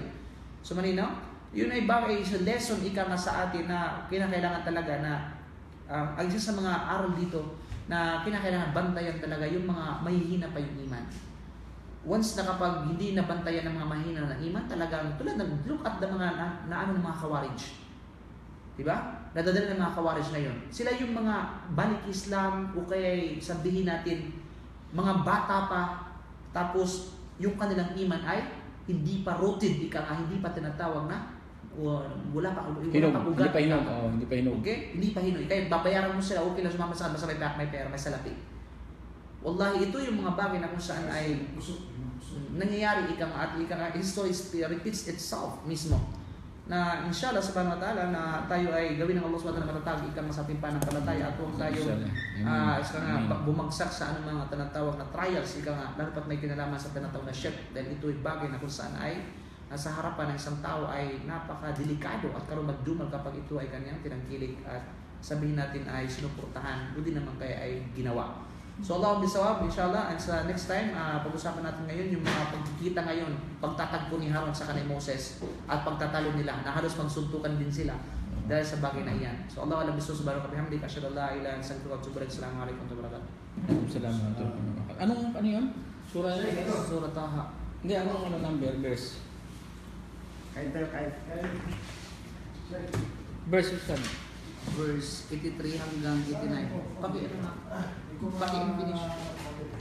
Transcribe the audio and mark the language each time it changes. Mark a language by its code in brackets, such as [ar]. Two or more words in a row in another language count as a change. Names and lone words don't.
[tl] So, malinaw? Yun ay bagay sa lesson ika nga sa atin na kinakailangan talaga na ang isa sa mga aral dito na kinakailangan bantayan talaga yung mga mahihina pa yung iman. Once na kapag hindi nabantayan ng mga mahihina ng iman, talagang tulad ng [en] look at the [tl] mga ng mga Khawarij. Diba? Nadadala ng mga Khawarij na yun. Sila yung mga balik Islam o kaya sabihin natin mga bata pa tapos yung kanilang iman ay hindi pa rooted, hindi pa tinatawag na wala pa ugat. Hindi pa hinog. Okay? Hindi pa hinog. Kaya babayaran mo sila, okay lang sumama sa basta may pera, may salapi. Wallahi, ito yung mga bagay na kung saan ay nangyayari [en] history repeats itself [tl] mismo. Na [ar] إن شاء الله سبحانه وتعالى [tl] na tayo ay gawin ng [ar] الله سبحانه وتعالى [tl] matatag sa ating pananampalataya at huwag tayo bumagsak sa anong mga tinatawag na trials, lalo pat may kinalaman sa tinatawag na shirk, dahil ito ay bagay na kung saan ay nasa harapan ng isang tao ay napaka-delikado at karon magdumal kapag ito ay kanyang tinangkilik at sabihin natin ay sinuportahan, o di naman kaya ay ginawa. [ar] So الله بالصواب, [tl] inshallah, and sa next time, pag-usapan natin ngayon yung mga pagkikita ngayon, pagtatagpo ni Haron sa kanay Moses at pagtatalo nila na halos magsuntukan din sila dahil sa bagay na iyan. [ar] So الله أعلم بالصواب سبحانه وتعالى بحمدك أشهد أن لا إله إلا أنت أستغفرك وأتوب إليك. السلام عليكم ورحمة الله وبركاته. [tl] Salamat. Ano yun? Surah Taha. Hindi, ano number, verse? Verse 83 hanggang 89. Paki-finish.